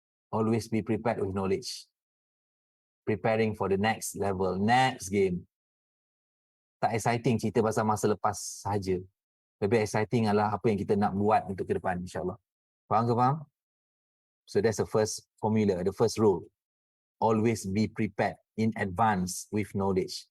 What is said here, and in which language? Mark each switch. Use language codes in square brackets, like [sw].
[en] Always be prepared with knowledge. Preparing for the next level, next game. [ms] Tak exciting cerita pasal masa lepas sahaja. Lebih exciting adalah apa yang kita nak buat untuk ke depan, insyaAllah. Faham ke faham? [en] So that's the first formula, the first rule. Always be prepared in advance with knowledge.